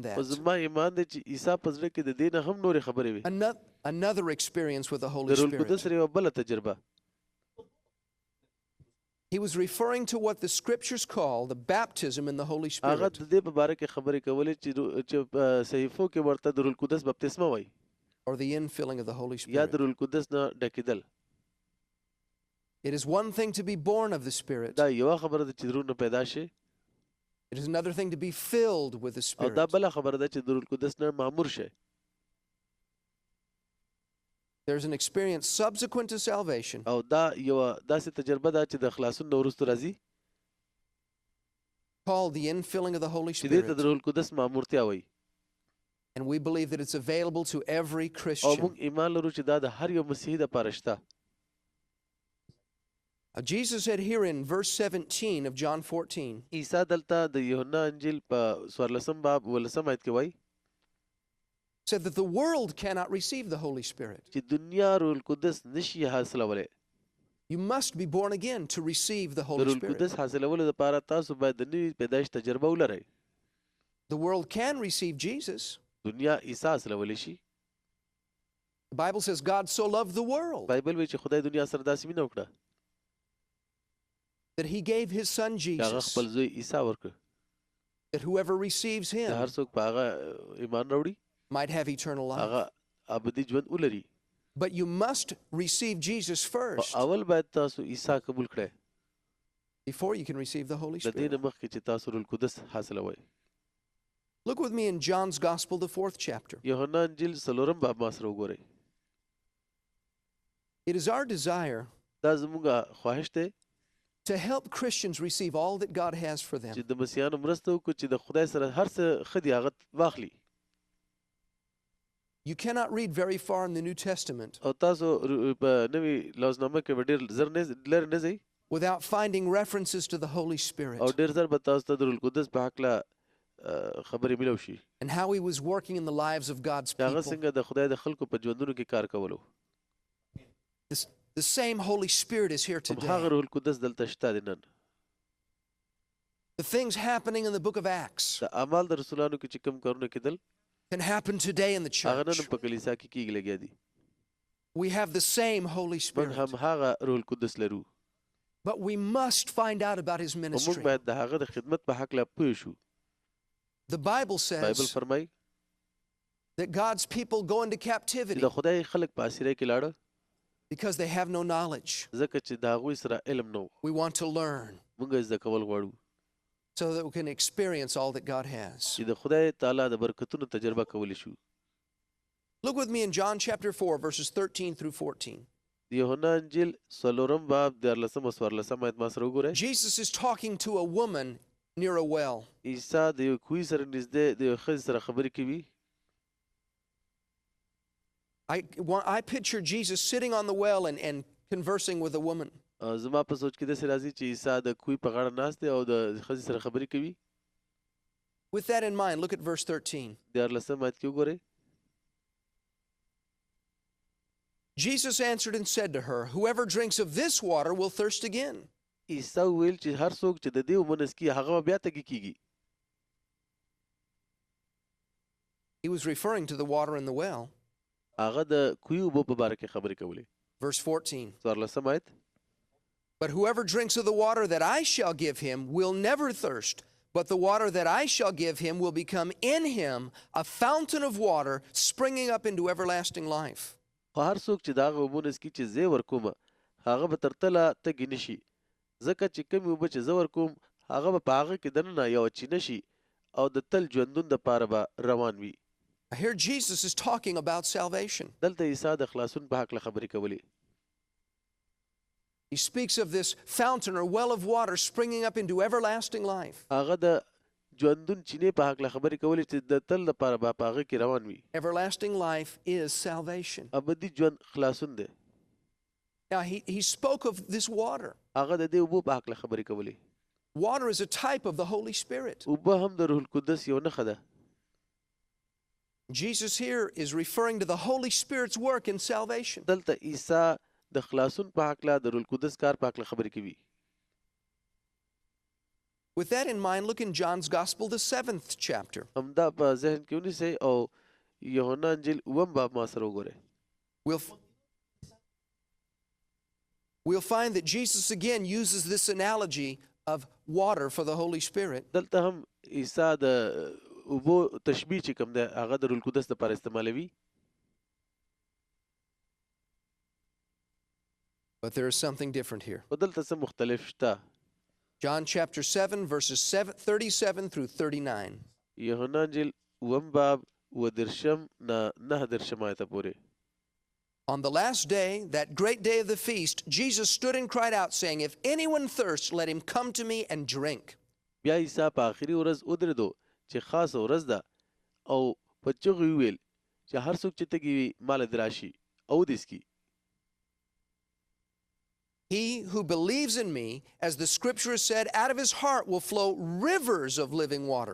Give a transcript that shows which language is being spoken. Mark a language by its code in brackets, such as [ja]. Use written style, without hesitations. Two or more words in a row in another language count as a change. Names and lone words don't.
[ps] خو [en] that. [ps] زما ایمان دی چې عیسی په زړه کې د دې نه هم نورې خبرې وي. [en] Another experience with the Holy [ps] د روح القدس [en] Spirit. [ps] سره یوه بله تجربه. [en] He was referring to what the scriptures call the baptism in the Holy [ps] هغه [en] Spirit, [ps] د دې په باره کې خبرې کولې چې په صحیفو کې ورته د روح القدس بپتسمه وایي [en] or the infilling of the Holy [ps] یا [en] Spirit. [ps] د روح القدس نه ډکېدل. [en] It is one thing to be born of the Spirit. [ps] دا یوه خبره ده چې د روح نه پیدا شي [en] It is another thing to be filled with the [ps] او دا [en] Spirit. [ps] بله خبره ده چې د روح القدس نه مامور شي. [en] There's an experience subsequent to salvation [ps] او دا یوه داسې تجربه ده چې د خلاصون نه وروسته راځي [en] called the infilling of the Holy [ps] چې دې ته د [en] Spirit. [ps] روح القدس مامورتیا وایي. [en] And we believe that it's available to every [ps] او [en] Christian. [ps] موږ ایمان لرو چې دا د هر یو مسیحي دپاره شته. [en] Jesus said here in verse 17 of John 14, [ps] عیسی دلته د یوحنا انجیل په 14 باب 19 آیت کې وایي [en] said that the world cannot receive the Holy Spirit. [ps] چې دنیا روح القدس نشي حاصلولی. [en] You must be born again to receive the [ps] د [en] Holy [ps] روح [en] Spirit. [ps] القدس حاصلولو دپاره تاسو باید د نوي پیدایش تجربه ولرئ. [en] The world can receive Jesus, [ps] دنیا عیسی حاصلولی شي [en] The Bible says God so loved the world [ps] بایبل وایي چې خدای دنیا سره داسې مینه وکړه [en] that he gave his son [ps] چې هغه [en] Jesus, [ps] خپل زوی عیسی ورکړ [en] that whoever receives [ps] چې [en] him [ps] هر څوک په هغه ایمان راوړي [en] might have eternal life. [ps] هغه ابدي ژوند ولري [en] But you must receive Jesus [ps] او [en] first [ps] اول باید تاسو عیسی قبول کړئ [en] before you can receive the Holy [ps] د دې [en] Spirit. [ps] نه مخکې چې تاسو روح القدس حاصلوئ [en] Look with me in John's Gospel, the 4th chapter. [ps] یوحنا انجیل څلورم باب ما سره وګورئ [en] It is our desire [ps] دا زموږ خواهش دی [en] to help Christians receive all that God has for them. [ps] چې د مسیحانو مرسته وکړو چې د خدای سره هر څه ښه دي هغه واخلي [en] You cannot read very far in the New Testament [ps] او تاسو په نوي لوزنامه کې به ډېر زر لرې نه ځئ [en] without finding references to the Holy Spirit [ps] او ډېر زر به تاسو ته د روح القدس په هکله خبرې ملو شي [en] and how he was working in the lives of God's [ps] چې هغه [en] people. [ps] څنګه د خدای د خلکو په ژوندونو کې کار کولو [en] The same Holy Spirit is here [ps] هم هغه [en] today. [ps] روح القدس دلته شته دی نن [en] The things happening in the book of Acts [ps] د اعمال د رسولانو کې چې کوم کارونه کېدل [en] can happen today in the [ps] هغه نن [en] church. [ps] په کلیسا کې کېږي لګیا دي [en] We have the same Holy [ps] موږ [en] Spirit, [ps] هم هغه روح القدس لرو [en] but we must find out about his [ps] او موږ [en] ministry. [ps] باید د هغه د خدمت په هکله پوه شو [en] The Bible [ps] بایبل [en] says [ps] فرمایي [en] that God's people go into [ps] چې [en] captivity [ps] د خدای خلک په اسیرۍ کې لاړه [en] because they have no knowledge. [ps] ځکه چې د هغوی سره علم نه و [en] We want to learn [ps] موږ یې زده کول غواړو [en] so that we can experience all that God has. [ps] چې د خدای تعالی د برکتونو تجربه کولی شو [en] Look with me in John chapter 4, verses 13 through 14. [ps] د یوحنا انجیل څلورم باب 14 او 14 آیت ما سره وګورئ [en] Jesus is talking to a woman near a well. [ps] عیسی د یو کوهي سره نږدې د یو ښځې سره خبرې کوي [en] I picture Jesus sitting on the well and conversing with a woman. [ps] زما په سوچ کې داسې راځي چې عیسی د کوهي په غاړه ناست دی او د ښځې سره خبرې کوي [en] With that in mind, look at verse 13. [ps] 14 آیت کې وګورئ [en] Jesus answered and said to her, "Whoever drinks of this water will thirst again." [ps] عیسی ویل چې هر څوک چې د دې اوبه نه څکي هغه به بیا تږي کیږي [en] He was referring to the water in the well. [ps] هغه د کوهي اوبو په باره کې خبرې کولې [en] Verse 14. [ps] 14 آیت [en] But whoever drinks of the water that I shall give him will never thirst, but the water that I shall give him will become in him a fountain of water springing up into everlasting life. [ps] خو هر څوک چې د هغه اوبو نه څکي چې زه یې ورکوم هغه به تر تله تږي نه شي ځکه چې کومې اوبه چې زه ورکوم هغه به په هغه کې دننه یوه چینه شي او د تل ژوندون دپاره به روان وي [en] Here Jesus is talking about salvation. [ps] دلته عیسی د خلاصون په هکله خبرې کولې [en] He speaks of this fountain or well of water springing up into everlasting life. [ps] هغه د ژوندون چینې په هکله خبرې کولې چې د تل لپاره به په هغه کې روان وي [en] Everlasting life is salvation. [ps] ابدي ژوند خلاصون دی [en] Now, he spoke of this water. [ps] هغه د دې اوبو په هکله خبرې کولې [en] Water is a type of the Holy Spirit. [ps] اوبه هم د روح القدس یو نښه ده [en] Jesus here is referring to the Holy Spirit's work in salvation. [ps] دلته عیسی د خلاصون په هکله د روح القدس کار په هکله خبرې کوي [en] With that in mind, look in John's Gospel, the 7th chapter. [ps] همدا په ذهن کې ونیسئ او یوحنا انجیل اووم باب ما سره وګورئ [en] We'll find that Jesus again uses this analogy of water for the Holy Spirit. [ps] دلته هم عیسی د اوبو تشبیه چې کوم دی هغه د روح القدس لپاره استعمالوي [en] But there is something different here. [ps] خو دلته څه مختلف شته [en] John chapter 7, verses 37 through 39. [ps] یوحنا انجیل اووم باب 39 نه 39 آیته پورې [en] On the last day, that great day of the feast, Jesus stood and cried out, saying, "If anyone thirsts, let him come to me and drink." [ps] بیا عیسی په آخري ورځ ودرېدو چې خاصه ورځ ده او په چغو یې وویل چې هر څوک چې تږي وي ما له دې راشي او ودې څکي [en] He who believes in me, as the scripture has said, out of his heart will flow rivers of living water.